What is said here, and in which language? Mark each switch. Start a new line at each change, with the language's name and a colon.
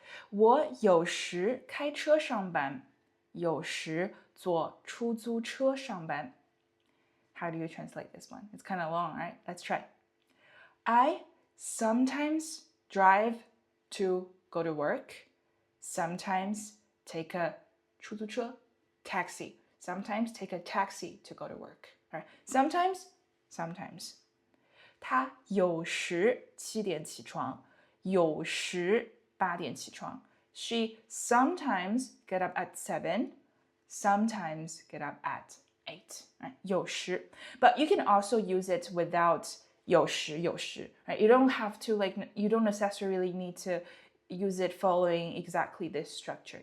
Chinese: 我有时开车上班，有时坐出租车上班。
English: How do you translate this one? It's kind of long, right? Let's try. I sometimes drive to go to work. Sometimes take a 出租车 taxi. Sometimes take a taxi to go to work. All right. Sometimes.
Chinese: 他有时7点起床，有时8点起床。
English: She sometimes get up at 7, sometimes get up at 8. Right? 有时. But you can also use it without 有时 right? You don't have to you don't necessarily need to use it following exactly this structure.